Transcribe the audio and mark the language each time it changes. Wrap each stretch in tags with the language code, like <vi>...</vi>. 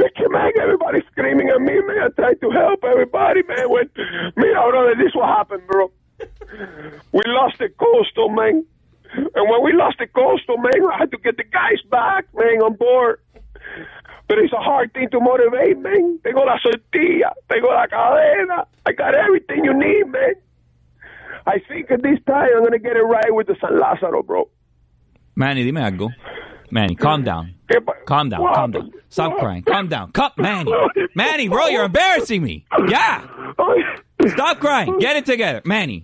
<en>Man, everybody's screaming at me, man. I tried to help everybody, man. Mira, brother, this what happened, bro. We lost the Coastal, man. And when we lost the Coastal, man, I had to get the guys back, man, on board. But it's a hard thing to motivate, man.</en> <es>Tengo la sortilla, tengo la cadena.</es> <en>I got everything you need, man. I think at this time I'm going to get it right with the San Lázaro, bro. Manny,</en> <es>dime algo.</es> <en>Manny, calm down. Calm down. Stop crying. Calm down. Manny, bro, you're embarrassing me. Yeah. Stop crying. Get it together. Manny.</en>